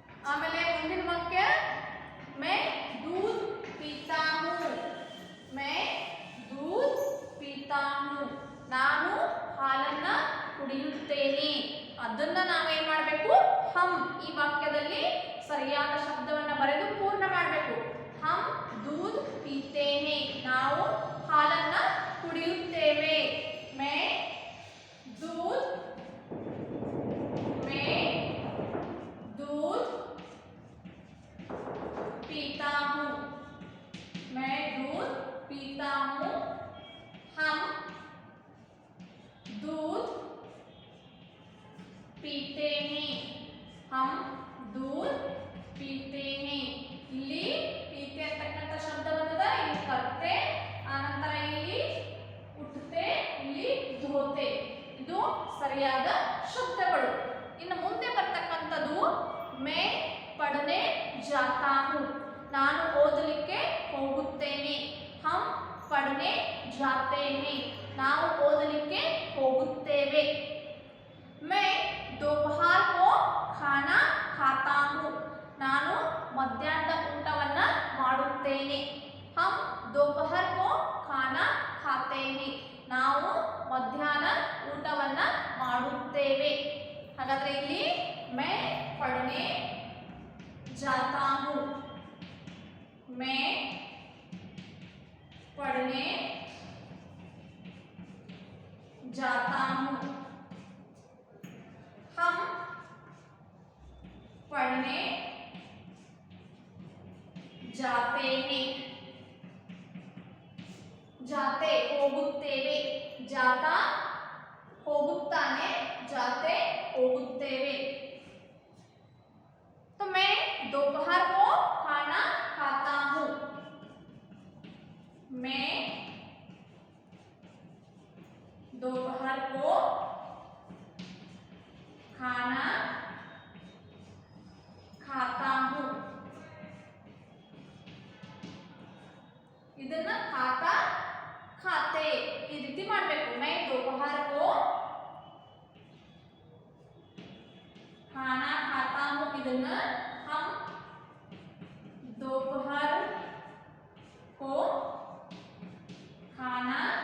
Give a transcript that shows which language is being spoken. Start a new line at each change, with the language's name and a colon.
Kannada: ಆಮೇಲೆ ಮುಂದಿನ ವಾಕ್ಯ
Hindi: ಮೈ दूध पीता हूँ, ಮೈ दूध पीता हूँ,
Kannada: ನಾನು ಹಾಲನ್ನ ಕುಡಿಯುತ್ತೇನೆ. ಅದನ್ನ ನಾವೇನ್ ಮಾಡಬೇಕು, ಹಮ್ ಈ ವಾಕ್ಯದಲ್ಲಿ ಸರಿಯಾದ ಶಬ್ದವನ್ನ ಬರೆದು ಪೂರ್ಣ ಮಾಡಬೇಕು.
Hindi: ಹಮ್ दूध पीते हैं,
Kannada: ನಾವು ಹಾಲನ್ನ ಕುಡಿಯುತ್ತೇವೆ.
Hindi: ಮೈ दूध, ಮೈ दूध पीता हूँ, मैं दूध पीता हूँ, हम दूध पीते हैं, हम दूध पीते हैं.
Kannada: ಇಲ್ಲಿ ಪೀತೆ ಅಂತಕ್ಕಂಥ ಶಬ್ದ ಬಂದದ. ಇಲ್ಲಿ ಕರ್ತೆ, ಆನಂತರ ಇಲ್ಲಿ ಉಠತೆ, ಇಲ್ಲಿ ಧೋತೆ. ಇದು ಸರಿಯಾದ ಶಬ್ದಗಳು. ಇನ್ನು ಮುಂದೆ ಬರ್ತಕ್ಕಂಥದ್ದು
Hindi: ಮೈ ಪढ़ने जाता हूँ,
Kannada: ನಾನು ಓದಲಿಕ್ಕೆ ಹೋಗುತ್ತೇನೆ.
Hindi: ಹಮ್ ಪढ़ने जाते हैं,
Kannada: ನಾವು ಓದಲಿಕ್ಕೆ ಹೋಗುತ್ತೇವೆ.
Hindi: ಮೈ दोपहर को खाना खाता हूँ,
Kannada: ನಾನು ಮಧ್ಯಾಹ್ನದ ಊಟವನ್ನ ಮಾಡುತ್ತೇನೆ.
Hindi: ಹಮ್ दोपहर को खाना खाते हैं,
Kannada: ನಾವು ಮಧ್ಯಾಹ್ನ ಊಟವನ್ನ ಮಾಡುತ್ತೇವೆ. ಹಾಗಾದ್ರೆ ಇಲ್ಲಿ
Hindi: ಮೈ पढ़ने जाता हूँ, मैं पढ़ने जाता हूँ, हम पढ़ने जाते हैं.
Kannada: जाते ಹೋಗುತ್ತೇವೆ, ಜಾತಾ ಹೋಗುತ್ತಾನೆ, ಜಾತೆ ಹೋಗುತ್ತೇವೆ.
Hindi: तो मैं दोपहर को खाना खाता हूँ, मैं दोपहर को खाना खाता हूँ.
Kannada: ಇದನ್ನ खाता खाते ಈ ರೀತಿ ಮಾಡಬೇಕು.
Hindi: मैं दोपहर को खाना खाता हूँ,
Kannada: ಇದನ್ನ
Hindi: हम दोपहर को खाना